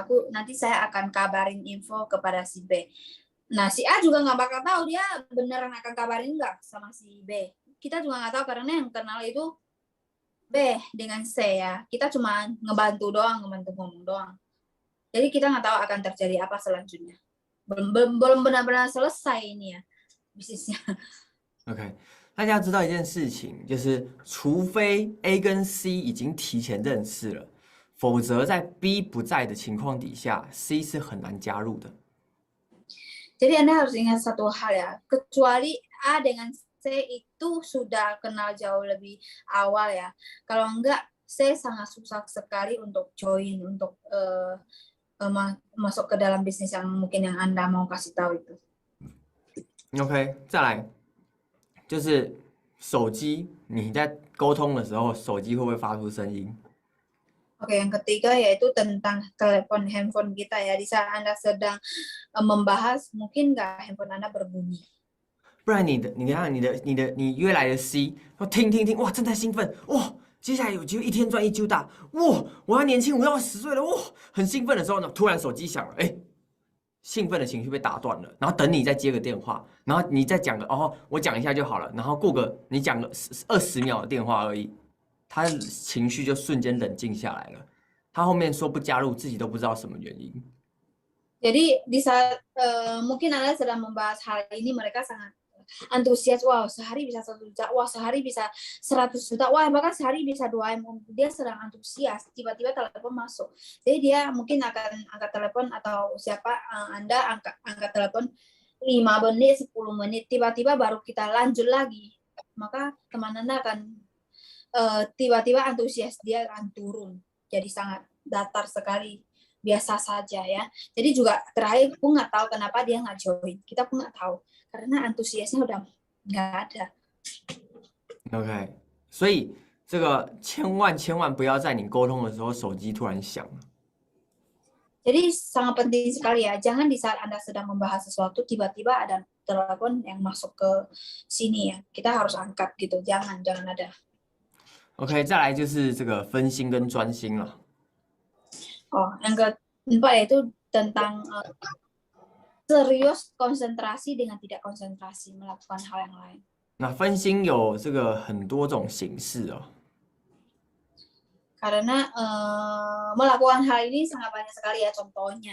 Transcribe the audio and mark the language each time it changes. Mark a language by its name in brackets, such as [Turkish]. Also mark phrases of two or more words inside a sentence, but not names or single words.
[Indonesian] Nanti saya akan kabarin info kepada si B. Nah, si A juga nggak bakal tahu dia beneran akan kabarin nggak sama si B. Kita juga nggak tahu karena yang kenal itu B dengan C ya. Kita cuma ngebantu ngomong doang. Jadi kita nggak tahu akan terjadi apa selanjutnya. Belum benar-benar selesai ini ya bisnisnya. [Chinese] OK， 大家知道一件事情，就是除非 A 跟 C 已经提前认识了，否则在 B 不在的情况底下 ，C 是很难加入的。 [Indonesian] Jadi Anda harus ingat satu hal ya, kecuali A dengan C itu sudah kenal jauh lebih awal ya. Kalau enggak, C sangat susah sekali untuk join, untuk masuk ke dalam bisnis yang mungkin yang Anda mau kasih tahu itu. [Chinese] OK， 再来就是手机，你在沟通的时候，手机会不会发出声音？ [Indonesian] Oke, yang ketiga yaitu tentang telepon handphone kita ya. Di saat Anda sedang membahas, mungkin nggak handphone Anda berbunyi. [Chinese] 不然你约来的 C， 听，哇，正在兴奋，哇，接下来有机会1天赚1揪大，哇，我要年轻，我要10岁了，哇，很兴奋的时候呢，突然手机响了，哎，兴奋的情绪被打断了，然后等你再接个电话，然后你再讲个我讲一下就好了，然后你讲个20秒的电话而已。他的情绪就瞬间冷静下来了。他后面说不加入，自己都不知道什么原因。 [Indonesian] Jadi di saat mungkin Anda sedang membahas hal ini, mereka sangat antusias. Wah, sehari bisa 1 juta. Wah, sehari bisa 100 juta. Wah, bahkan sehari bisa 2 M. Dia sedang antusias. Tiba-tiba telepon masuk. Jadi dia mungkin akan angkat telepon atau siapa Anda angkat telepon 5 menit, 10 menit. Tiba-tiba baru kita lanjut lagi. Maka teman Anda akan tiba-tiba antusias dia akan turun, jadi sangat datar sekali, biasa saja ya. Jadi juga terakhir pun nggak tahu kenapa dia nggak join, kita pun nggak tahu karena antusiasnya udah nggak ada. [Chinese] OK， 所以这个千万不要在你沟通的时候手机突然响。 [Indonesian] Jadi sangat penting sekali ya, jangan di saat Anda sedang membahas sesuatu tiba-tiba ada telepon yang masuk ke sini ya, kita harus angkat gitu, jangan ada. [Chinese] OK， 再来就是这个分心跟专心了。 [Indonesian] yang keempat yaitu tentang serius konsentrasi dengan tidak konsentrasi melakukan hal yang lain. [Chinese] 那分心有这个很多种形式哦。 [Indonesian] Karena melakukan hal ini sangat banyak sekali ya contohnya.